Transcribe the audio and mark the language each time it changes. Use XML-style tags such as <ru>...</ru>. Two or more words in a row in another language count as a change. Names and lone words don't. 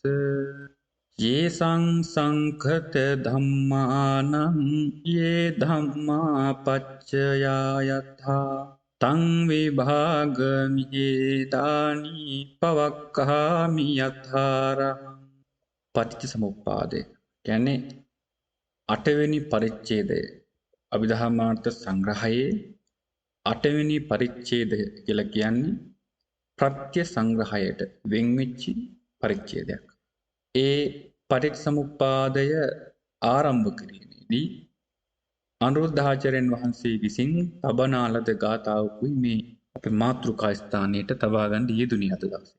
<pi>යේසං සංඛත ධම්මානං යේ ධම්මා පච්චයා යථා තං විභාගමිහෙදානි පවක්ඛාමි යථාරහං</pi> <si>පටිච්චසමුප්පාදය කියන්නේ අටවෙනි පරිච්ඡේදය අභිධර්මාර්ථ සංග්‍රහයේ අටවෙනි පරිච්ඡේදය කියලා කියන්නේ ප්‍රත්‍ය සංග්‍රහයට වෙන්වෙච්ච පරිච්ඡේදයක්. ඒ පටිච්චසමුප්පාදය ආරම්භ කිරීමේදී අනුරුද්ධාචාර්යන් වහන්සේ විසින් තබනා ලද ගාථාවකුයි මේ අපේ මාතෘකා ස්ථානයට තබා ගන්න යෙදුණි අද දවසේ.</si>